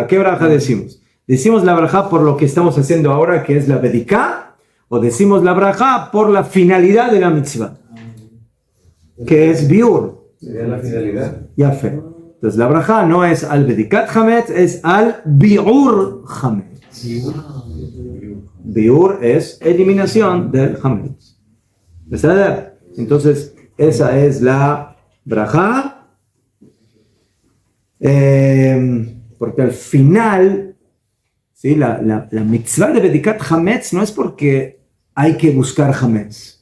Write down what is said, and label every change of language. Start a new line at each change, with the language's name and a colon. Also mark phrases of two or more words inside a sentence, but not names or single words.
Spanish: ¿Qué braja decimos? ¿Decimos la braja por lo que estamos haciendo ahora, que es la Bediká? ¿O decimos la braja por la finalidad de la mitzvah? Que es biur. Sería la finalidad.
Hebrew: יפה.
Spanish: Entonces la braja no es al
Hebrew: בדיקת חמץ,
Spanish: es al
Hebrew: ביעור חמץ.
Spanish: Biur es eliminación del Hametz. ¿Verdad? Entonces, esa es la braja. Porque al final, ¿sí? la mitzvah de
Hebrew: בדיקת חמץ
Spanish: no es porque hay que buscar Hametz.